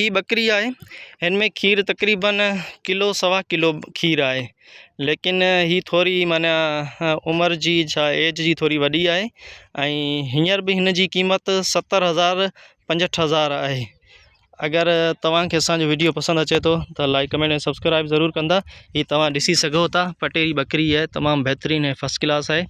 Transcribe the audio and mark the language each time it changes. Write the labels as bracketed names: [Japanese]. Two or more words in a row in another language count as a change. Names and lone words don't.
[Sindhi] ही बकरी है, इनमें खीर तकरीबन 1-1.25 किलो खीर है, लेकिन ही थोड़ी माना उम्र जी एज जी थोड़ी वॾी है। हींअर भी हिन जी कीमत 70,000 65,000 है। अगर तव्हांखे असांजो वीडियो पसंद अचे तो लाइक, कमेंट ऐं सब्सक्राइब ज़रूर कंदा। ही तव्हां ॾिसी सघो था, पटेरी बकरी है, तमामु बेहतरीन है, [English] first class [Sindhi] है।